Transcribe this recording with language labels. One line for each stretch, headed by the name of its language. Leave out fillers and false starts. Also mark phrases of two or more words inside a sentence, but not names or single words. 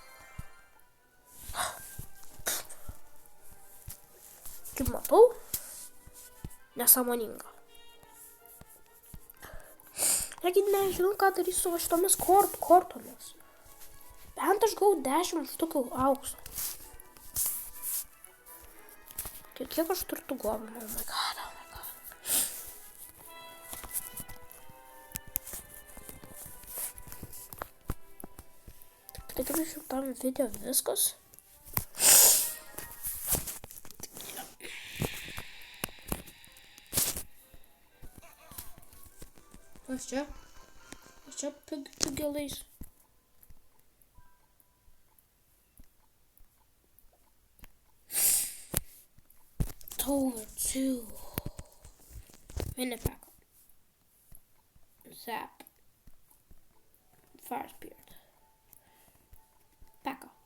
Lithuanian: Kaip matau, nesąmoninga. Negi nežinau, ką darysiu su šitomis kortomis. Bent aš gavau 10 štukių aukso. Kiek aš turiu tų goblinų?
English: Oh my god.
Lithuanian: Tai kaip šitam video viskas. Kas čia? Kas čia pigelais? Tower 2. Mini pack. Zap. Fire Spirit. Pack.